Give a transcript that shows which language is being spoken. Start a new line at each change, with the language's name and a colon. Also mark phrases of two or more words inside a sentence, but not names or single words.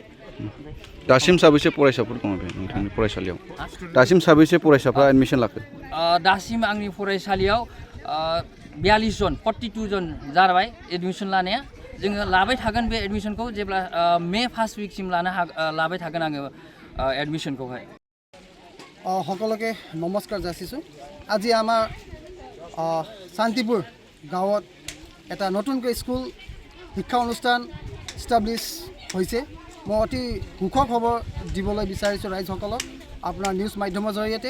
Bodo: दासिम साबैसे फरायसाफोर दङ बे नोंथांनि फरायसालियाव? दासिम साबैसे फरायसाफ्रा एडमिसन लाखो? दासिम आंनि फरायसालियाव 42 जन 42 जन जाबाय एडमिसन लानाया। जोङो लाबाय थागोन बे एडमिसनखौ, जेब्ला मे
English: first week
Bodo: लाबाय थागोन आङो एडमिसनखौहाय।
Assamese: সকলোকে নমস্কাৰ যাচিছোঁ। আজি আমাৰ শান্তিপুৰ গাঁৱত এটা নতুনকৈ স্কুল শিক্ষা অনুষ্ঠান ইষ্টাব্লিছ হৈছে। মই অতি সুখৰ খবৰ দিবলৈ বিচাৰিছোঁ ৰাইজসকলক আপোনাৰ নিউজ মাধ্যমৰ জৰিয়তে।